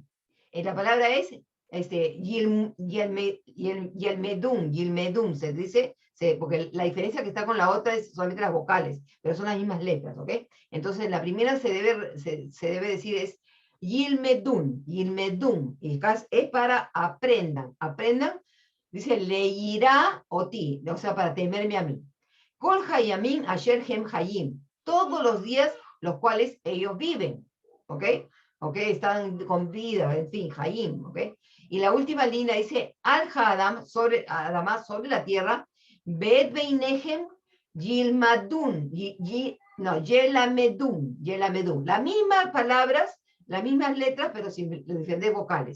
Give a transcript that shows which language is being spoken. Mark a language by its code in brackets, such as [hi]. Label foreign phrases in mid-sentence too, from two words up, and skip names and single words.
[es] La palabra es Yelmedum, se dice, porque la diferencia que está con la otra es solamente las vocales, pero son las mismas letras, ¿ok? Entonces la primera se debe decir es Yilmedun, y acá es para aprendan, dice [he] ליראה אותי, [es] o sea, para temerme a mí. [he] כל הימים אשר הם חיים, [es] todos los días los cuales ellos viven, ¿ok? ¿Ok? Están con vida, en fin, hayim, ¿ok? Y la última línea dice, [he] על האדמה, [es] además sobre la tierra, [he] ואת בניהם ילמדון ילמדון, [es] las mismas palabras, las mismas letras, pero sin diferentes vocales.